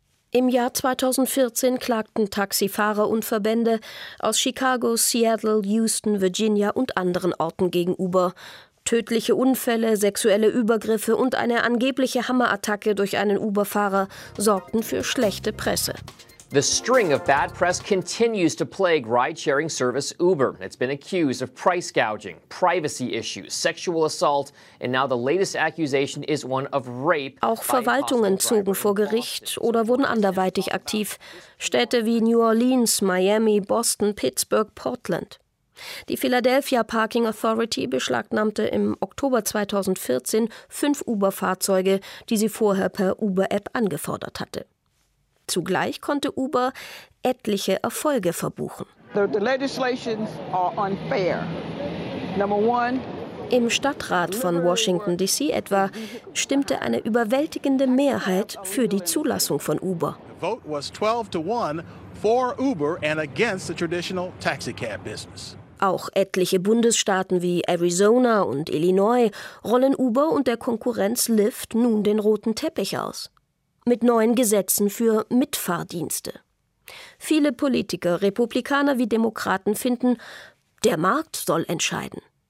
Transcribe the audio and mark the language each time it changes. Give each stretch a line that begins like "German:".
German: Im Jahr 2014 klagten Taxifahrer und Verbände aus Chicago, Seattle, Houston, Virginia und anderen Orten gegen Uber. Tödliche Unfälle, sexuelle Übergriffe und eine angebliche Hammerattacke durch einen Uber-Fahrer sorgten für schlechte Presse.
English: The string of bad press continues to plague ride-sharing service Uber. It's been accused of price gouging, privacy issues, sexual assault, and now the latest accusation is one of rape.
German: Auch Verwaltungen zogen vor Gericht oder wurden anderweitig aktiv. Städte wie New Orleans, Miami, Boston, Pittsburgh, Portland. Die Philadelphia Parking Authority beschlagnahmte im Oktober 2014 5 Uber-Fahrzeuge, die sie vorher per Uber-App angefordert hatte. Zugleich konnte Uber etliche Erfolge verbuchen.
English: The legislations are unfair. Number one.
German: Im Stadtrat von Washington D.C. etwa stimmte eine überwältigende Mehrheit für die Zulassung von Uber.
English: The vote was 12-1 for Uber and against the traditional taxicab business.
German: Auch etliche Bundesstaaten wie Arizona und Illinois rollen Uber und der Konkurrenz Lyft nun den roten Teppich aus. Mit neuen Gesetzen für Mitfahrdienste. Viele Politiker, Republikaner wie Demokraten, finden, der Markt soll entscheiden.